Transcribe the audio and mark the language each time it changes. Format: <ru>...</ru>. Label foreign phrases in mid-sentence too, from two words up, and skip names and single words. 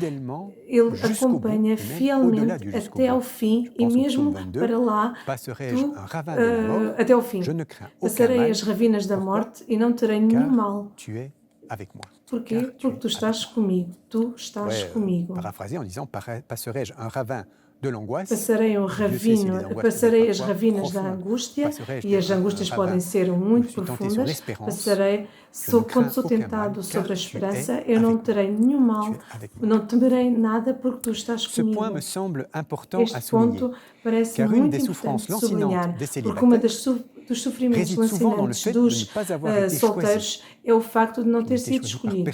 <pt>Ele acompanha fielmente até ao fim e mesmo para lá, até ao fim. Passarei as ravinas da morte e não terei nenhum mal. Porquê? Porque tu estás comigo. Tu estás comigo.</pt> <fr>Parafraser en disant, passerai-je un ravin de l'angoisse?</fr> <pt>Passarei as ravinas da angústia, e as angústias podem ser muito profundas. Quando sou tentado sobre a esperança, eu não terei nenhum mal, não temerei nada porque tu estás comigo. Este ponto parece muito importante de sublinhar, porque uma dos sofrimentos lancinantes dos solteiros é o facto de não ter sido escolhido.</pt>